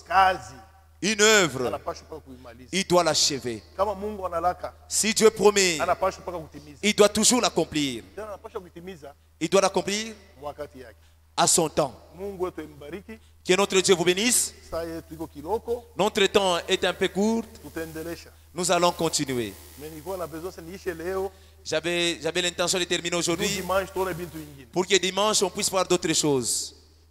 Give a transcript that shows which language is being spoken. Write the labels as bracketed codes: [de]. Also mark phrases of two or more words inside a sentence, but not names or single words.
[sw] kazi [fr] une œuvre, [sw] anapaswa mpaka kuimaliza. [fr] il doit l'achever. [sw] Kama Mungu analaka [fr] Si Dieu promet, [sw] anapaswa mpaka kutimiza. [fr] il doit toujours l'accomplir. [sw] Tena anapaswa kutimiza [fr] Il doit l'accomplir [sw] wakati yake. [fr] à son temps. [sw] Mungu wetu imbariki. [fr] Que notre Dieu vous bénisse. [sw] Saa yetu iko kiloko, [fr] Notre temps est un peu court. [sw] tutaendelesha. [fr] Nous allons continuer. [sw] Mais nilikuwa na besoin sasa niishe leo, [fr] J'avais l'intention de terminer [sw] tu [fr] aujourd'hui [sw] dimanche tuone bintu ingine. [fr] pour que dimanche on puisse voir d'autres choses.